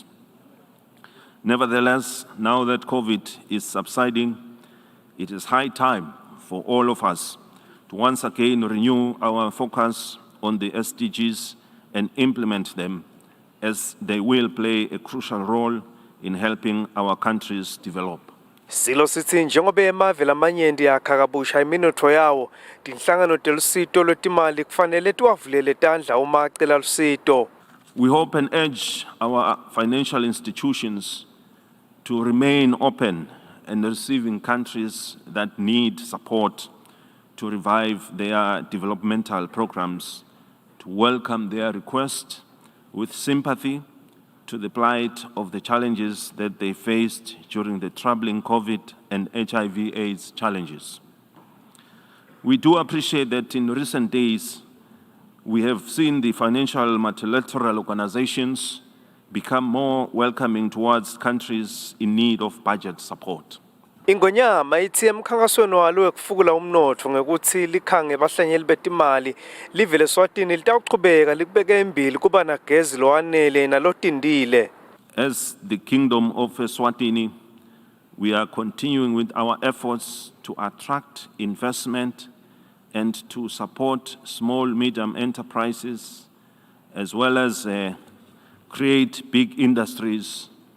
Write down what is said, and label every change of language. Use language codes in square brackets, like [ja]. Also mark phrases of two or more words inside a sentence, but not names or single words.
[en] Nevertheless, now that COVID is subsiding, it is high time for all of us to once again renew our focus on the SDGs and implement them, as they will play a crucial role in helping our countries develop. [ss] Silo sithi njengoba emave lamanyenti yakha kabusha iminotho yawo, tinhlangano telusito lwetimali kufanele tiwavulele tandla uma acela lusito. [en] We hope and urge our financial institutions to remain open and receiving countries that need support to revive their developmental programs, to welcome their request with sympathy to the plight of the challenges that they faced during the troubling COVID and HIV/AIDS challenges. We do appreciate that in recent days, we have seen the financial multilateral organizations become more welcoming towards countries in need of budget support. [ss] Ingonyama ithi emkhankasweni walo wekufukula umnotho ngekuthi likhange bahlanyeli betimali live leSwatini litawuchubeka likubeke embili kuba nagezi lowanele nalotindile. [en] As the Kingdom of Eswatini, we are continuing with our efforts to attract investment and to support small, medium enterprises, as well as create big industries,